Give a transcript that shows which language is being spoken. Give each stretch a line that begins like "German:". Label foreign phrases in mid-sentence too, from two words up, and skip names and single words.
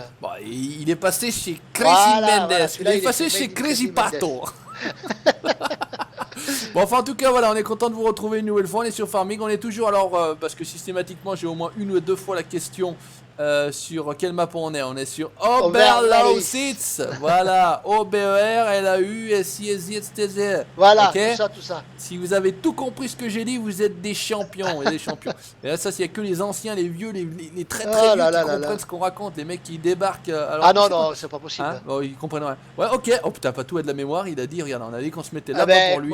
French: Bon, il est passé chez Crazy Mendes, il est passé chez Crazy Pato. Bon, enfin, en tout cas, voilà, on est content de vous retrouver une nouvelle fois. On est sur Farming, on est toujours, alors, parce que systématiquement, j'ai au moins 1 ou 2 fois la question sur quelle map on est. On est sur Oberlausitz. Voilà, O-B-E-R-L-A-U-S-I-S-I-S-T-Z. Voilà, okay, tout ça. Si vous avez tout compris ce que j'ai dit, vous êtes des champions. Et là, ça, il n'y a que les anciens, les vieux, les très vieux qui comprennent ce qu'on raconte. Les mecs qui débarquent. Alors, non, c'est pas possible. Hein, bon, ils comprennent rien. Ouais, ok. Oh putain, pas tout a de la mémoire. Il a dit, regarde, on a dit qu'on se mettait là-bas pour lui.